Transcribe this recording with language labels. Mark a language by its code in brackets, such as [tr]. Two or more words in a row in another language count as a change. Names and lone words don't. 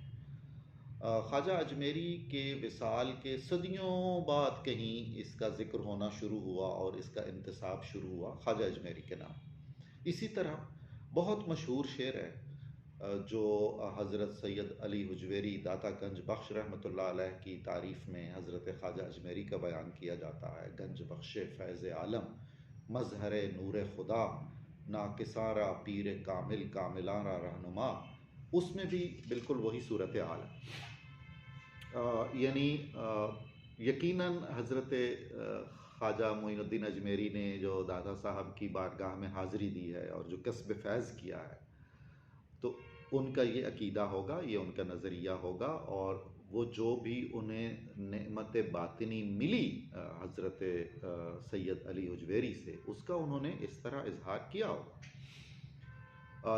[ur] خواجہ اجمیری کے وصال کے صدیوں بعد کہیں اس کا ذکر ہونا شروع ہوا اور اس کا انتساب شروع ہوا خواجہ اجمیری کے نام۔ اسی طرح بہت مشہور شعر ہے جو حضرت سید علی حجویری داتا گنج بخش رحمۃ اللہ علیہ کی تعریف میں حضرت خواجہ اجمیری کا بیان کیا جاتا ہے۔ [fa] گنج بخش فیض عالم، مظہر نور خدا، ناکساں را پیر کامل، کاملاں را رہنما، [ur] اس میں بھی بالکل وہی صورتحال ہے۔ یعنی یقیناً حضرت خواجہ معین الدین اجمیری نے جو دادا صاحب کی بارگاہ میں حاضری دی ہے اور جو کسب فیض کیا ہے تو ان کا یہ عقیدہ ہوگا، یہ ان کا نظریہ ہوگا، اور وہ جو بھی انہیں نعمت باطنی ملی حضرت سید علی حجویری سے، اس کا انہوں نے اس طرح اظہار کیا ہوگا۔